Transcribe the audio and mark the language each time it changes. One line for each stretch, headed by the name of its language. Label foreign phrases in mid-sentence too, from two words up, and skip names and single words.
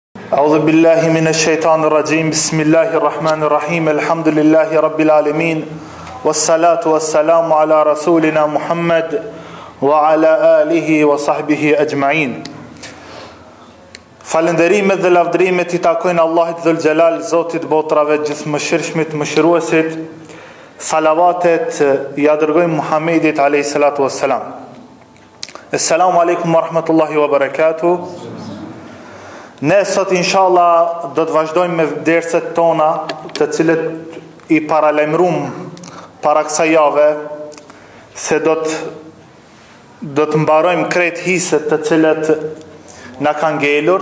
Arabic: أعوذ بالله من الشيطان الرجيم بسم الله الرحمن الرحيم الحمد لله رب العالمين والصلاة والسلام على رسولنا محمد وعلى آله وصحبه أجمعين.
Albanian: Falënderimet dhe lavdërimet I takojnë Allahit
Arabic: ذو الجلال,
Albanian: Zotit botrave gjithëmëshirshmit, mëshiruesit. Salavatet ja dërgojmë Muhammedit
Arabic: عليه الصلاة والسلام. السلام عليكم ورحمة الله وبركاته.
Albanian: Ne sot inshallah do të vazhdojmë me derset tona, të cilët I paralajmëruam para kësaj jave se do të mbarojmë krejt hiset të cilët na kanë ngelur.